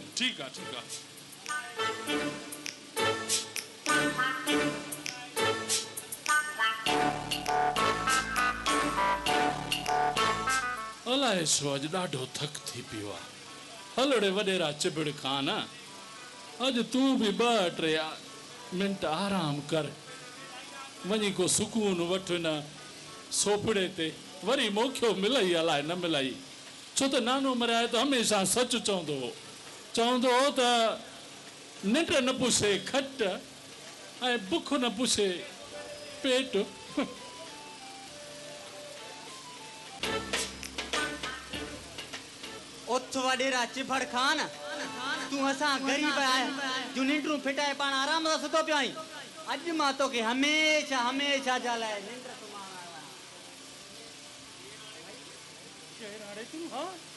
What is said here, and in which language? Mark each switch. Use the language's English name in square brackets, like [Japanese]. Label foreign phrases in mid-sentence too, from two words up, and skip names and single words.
[Sindhi] ठीकु आहे ठीकु आहे अलाए छो अॼु ॾाढो थक थी पियो आहे हलड़े वॾेरा चिबिड़ खां न अॼु तूं बि ॿ टे मिंट आराम कर वञी को सुकून वठ न सोफड़े ते वरी मोखियो मिलई अलाए न मिलई छो त नानो मरिया त हमेशह सच चवंदो हो त निंड न पुछे खट ऐं बुख न पुछे पेट उथ वडेरा चिभड़ खान तू असां गरीब आया जो निंड्रू फिटाए पाण आराम सां सुतो पियो आहीं अॼु मां तोखे हमेशह हमेशह जा लाइ निंड सुम्हारण